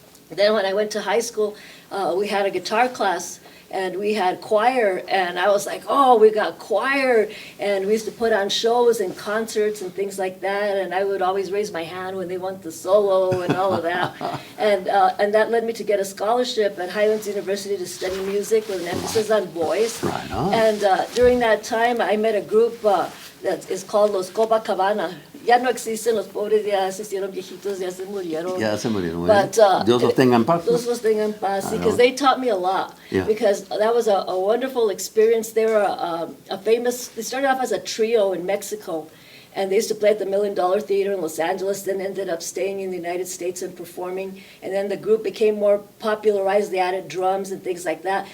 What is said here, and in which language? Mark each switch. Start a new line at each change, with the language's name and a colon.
English: Then when I went to high school, we had a guitar class, and we had choir, and I was like, oh, we got choir, and we used to put on shows and concerts and things like that, and I would always raise my hand when they want the solo and all of that, and that led me to get a scholarship at Highlands University to study music with an emphasis on voice. Right on. And during that time, I met a group that is called Los Copacabana.
Spanish: Ya no existen, los pobres ya se hicieron viejitos, ya se murieron. Ya se murieron,
English: But
Spanish: Dios los tenga en paz. Dios los tenga en paz,
English: I because know. they taught me a lot. Yeah. Because that was a wonderful experience. They were they started off as a trio in Mexico, and they used to play at the $1 Million Theater in Los Angeles, then ended up staying in the United States and performing. And then the group became more popularized. They added drums and things like that.